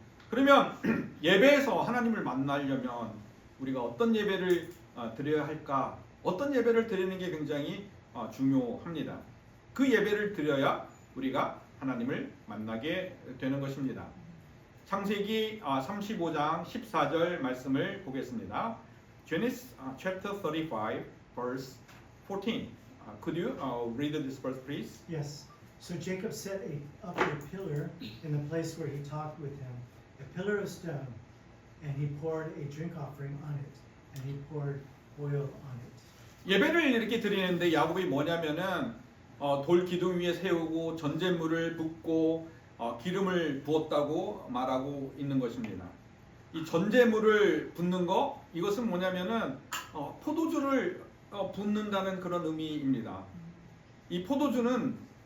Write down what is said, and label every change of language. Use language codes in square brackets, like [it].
[ko] 그러면 예배에서 하나님을 만나려면 우리가 어떤 예배를 드려야 할까? 어떤 예배를 드리는 게 굉장히 중요합니다. 그 예배를 드려야 우리가 하나님을 만나게 되는 것입니다. 창세기 35장 14절 말씀을 보겠습니다. [en] Genesis chapter 35 verse 14. Could you read this verse please? Yes. So Jacob set up a pillar in the place where he talked with him, a pillar of stone, and he poured a drink offering on it, and he poured oil on it. [ko] 예배를 이렇게 드리는데 야곱이 뭐냐면은 돌 기둥 위에 세우고 전제물을 붓고 기름을 부었다고 말하고 있는 것입니다. 이 전제물을 붓는 거, 이것은 뭐냐면은 포도주를 붓는다는 그런 의미입니다. 이 포도주는